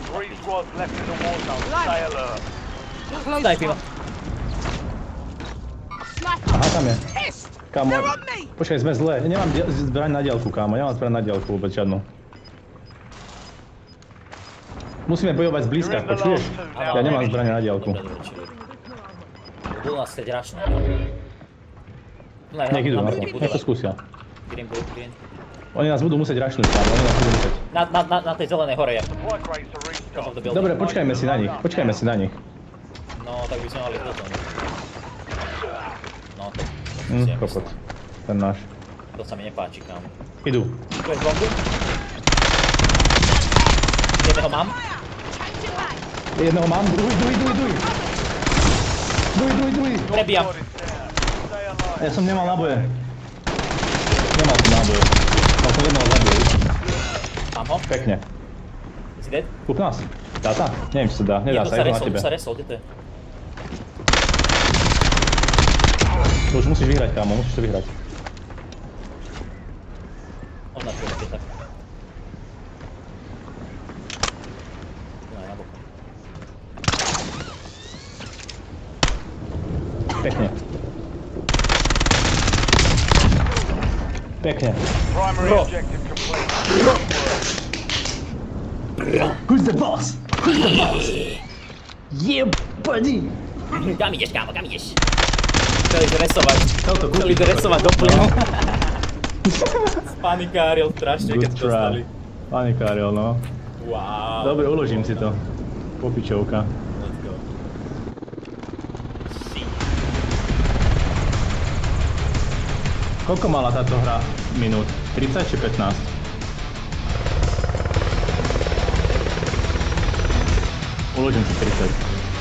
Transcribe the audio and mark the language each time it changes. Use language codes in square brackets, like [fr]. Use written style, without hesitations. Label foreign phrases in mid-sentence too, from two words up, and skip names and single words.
[en] 3 squads left in the war zone. Stay alert. [sk] Snajpí ma. Sniper. Aha, tam je. Pissed. Kámo, [en] They're on me. [sk] počkaj, sme zle. Nemám zbraň na diaľku, kámo. Nemám zbraň na diaľku vôbec žiadnu. Musíme bojovať zblízka, [en] You're in the [sk] počuješ? [en] last 2 [sk] Ja [en] now. [sk] nemám zbraň na diaľku. Dobre, čili. Budú nás chcieť rašné. Nech idú na to, nech to skúsia. [en] Green blueprint. [sk] Oni nás budú musieť rašnúť, kámo. Oni nás budú musieť. Na tej zelenej hore je. [en] Supply crates are restocked. [sk] Dobre, počkajme si na nich. Počkajme si na nich. No, tak by sme mali toto. No, to Kokot. Ten náš. To sa mi nepáči, kámo. Idú. Tu je bombu. Jedného mám. [en] Changing mag. [sk] Jedného mám, druhý. Druhý. Prebijam. [en] Squad is down. Stay alive. [sk] Ja som nemal náboje. Nemal som náboje. Mal som jedného zabil. Mám ho. Pekne. Si dead? Kúp nás. Dá sa? Neviem, či sa dá. Nedá sa, je to na tebe. Jednu sa resol, kde to je? To už musíš vyhrať, kámo, musíš to vyhrať. Označujem, kde tak. No, na boku. Pekne. Pekne. [en] Primary Bro. objective complete. Who's the boss? Yeah, buddy! [sk] Kam ideš, kámo, kam ideš? Chceli zresovať. Toto Chceli kúpiš. zresovať do plynu. Spanikáril strašne, keď [en] Good [sk] to dostali. try. Panikáril, no. Wow. Dobre, uložím si to. Popičovka. [en] Let's go. [sk] Si. Koľko mala táto hra minút? 30 či 15? Uložím si 30.